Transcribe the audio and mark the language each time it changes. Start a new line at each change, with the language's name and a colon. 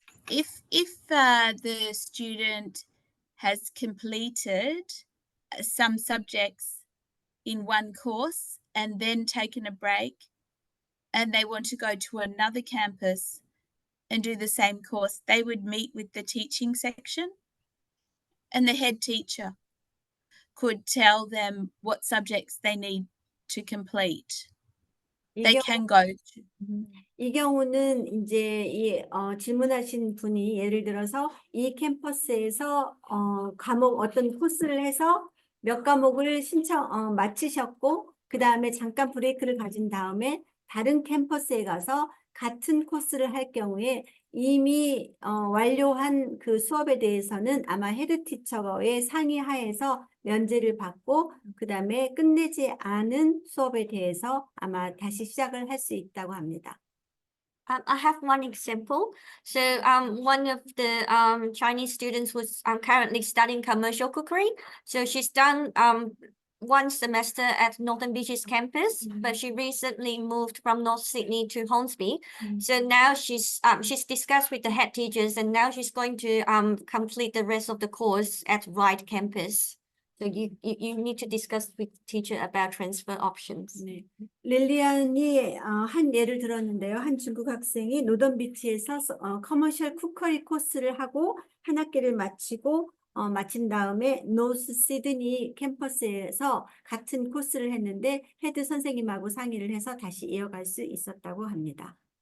English: If the student has completed some subjects in one course and then taken a break, and they want to go to another campus and do the same course, they would meet with the teaching section, and the head teacher could tell them what subjects they need to complete. They can go to.
Korean: 이 경우는 이제 질문하신 분이 예를 들어서 이 캠퍼스에서 어떤 코스를 해서 몇 과목을 마치셨고 그 다음에 잠깐 브레이크를 가진 다음에 다른 캠퍼스에 가서 같은 코스를 할 경우에 이미 완료한 그 수업에 대해서는 아마 헤드 티처의 상의하에서 면제를 받고 그 다음에 끝내지 않은 수업에 대해서 아마 다시 시작을 할 수 있다고 합니다.
English: I have one example. So one of the Chinese students was currently studying commercial cookery. So she's done one semester at Northern Beaches campus, but she recently moved from North Sydney to Hornsby. So now she's discussed with the head teachers, and now she's going to complete the rest of the course at Wright campus. So you need to discuss with teacher about transfer options.
Korean: 네. 릴리안이 한 예를 들었는데요. 한 중국 학생이 노던 비치에서 커머셜 쿠커리 코스를 하고 한 학기를 마치고 마친 다음에 노스 시드니 캠퍼스에서 같은 코스를 했는데 헤드 선생님하고 상의를 해서 다시 이어갈 수 있었다고 합니다.